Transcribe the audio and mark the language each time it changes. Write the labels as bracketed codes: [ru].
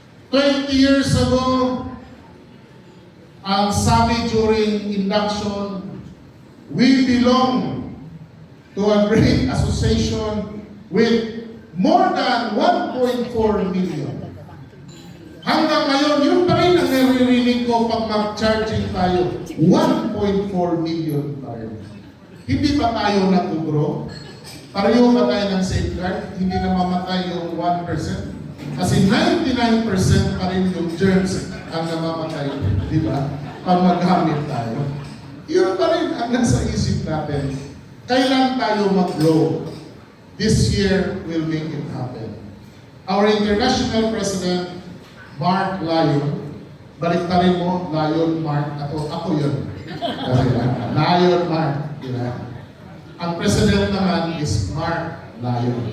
[en] 20 years ago, [tl] ang sabi [en] during induction, we belong to a great association with more than 1.4 million. [tl] Hanggang ngayon, yun pa rin ang naririnig ko pag mag-charging tayo. 1.4 million pa rin. Hindi ba tayo nag-grow? Pareho ba tayo ng safeguard? Hindi na mamatay yung 1%? Kasi 99% pa rin yung germs ang namamatay, di ba? Pag maghamit tayo. Yun pa rin ang nasa isip natin. Kailan tayo mag-grow? [en] This year will make it happen. Our international president, [tl] Mark Lyon, baliktarin mo, Lyon Mark, ako yun. Lyon Mark, di ba? Ang president naman is Mark Lyon.